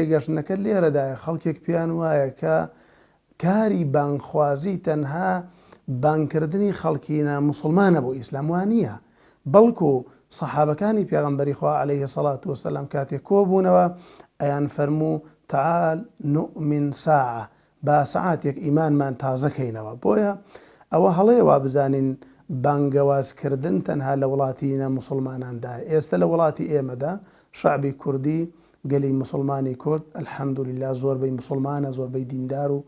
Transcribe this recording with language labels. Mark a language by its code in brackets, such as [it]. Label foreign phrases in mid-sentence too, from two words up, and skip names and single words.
[ckb] یەگەشتنەکە لێرەدایە خەڵکێک پیان وایە کە کاری بانگخوازی تەنها بانکردنی خەڵکینە مسلمانە بۆ ئیسلام وانە بەڵکو سەحابەکانی پێغەمبەری خوا [ar] عەلەیهی سەڵات وەسەلام [ckb] کاتێک کۆبوونەوە ئەیان فەرموو [ar] تعال نؤمن ساعة [ckb] با سعاتێک ئیمانمان تازەکەینەوە بۆیە ئەوە هەڵەیە وا بزانین بانگەوازکردن تەنها لە وڵاتینە مسلماناندا ئێستا لە وڵاتی ئێمەدا شعبی کوردی گەلی مسلمانی کورد ئەلحەمدولیلا زۆربەی مسلمانە زۆربەی دیندار و